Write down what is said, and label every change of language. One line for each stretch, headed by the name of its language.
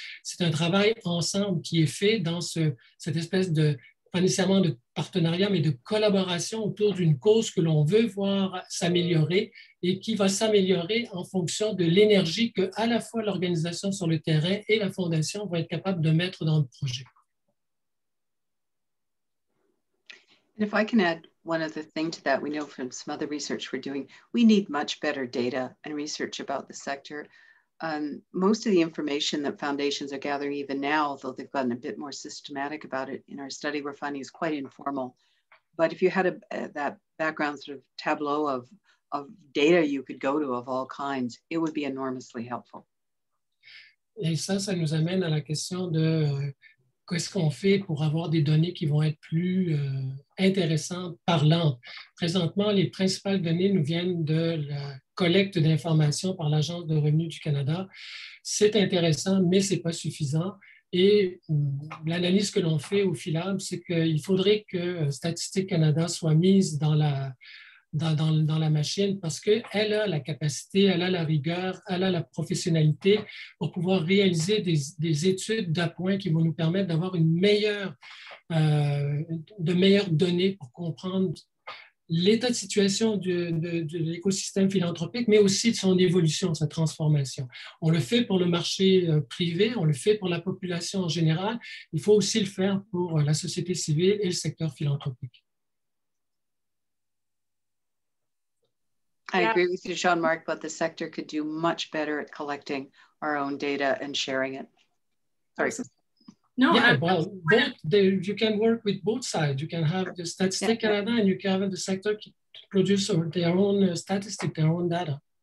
French: C'est un travail ensemble qui est fait dans cette espèce de, pas nécessairement de partenariat, mais de collaboration autour d'une cause que l'on veut voir s'améliorer et qui va s'améliorer en fonction de l'énergie que à la fois l'organisation sur le terrain et la Fondation vont être capables de mettre dans le projet.
English: And if I can add one other thing to that, we know from some other research we're doing, we need much better data and research about the sector. Most of the information that foundations are gathering even now, although they've gotten a bit more systematic about it in our study, we're finding is quite informal. But if you had that background sort of tableau of data you could go to of all kinds, it would be enormously helpful.
French: Et ça nous amène à la question de qu'est-ce qu'on fait pour avoir des données qui vont être plus intéressantes, parlantes. Présentement, les principales données nous viennent de la collecte d'informations par l'Agence de revenus du Canada. C'est intéressant, mais ce n'est pas suffisant. Et l'analyse que l'on fait au Philab, c'est qu'il faudrait que Statistique Canada soit mise dans la machine parce qu'elle a la capacité, elle a la rigueur, elle a la professionnalité pour pouvoir réaliser des études d'appoint qui vont nous permettre d'avoir de meilleures données pour comprendre l'état de situation de l'écosystème philanthropique, mais aussi de son évolution, de sa transformation. On le fait pour le marché privé, on le fait pour la population en général. Il faut aussi le faire pour la société civile et le secteur philanthropique.
English: I agree with you, Jean-Marc, but the sector could do much better at collecting our own data and sharing it. Sorry. No, yeah, you can work with both sides. You can have the Statistique Canada and you can have the sector produce their own statistics, their own data.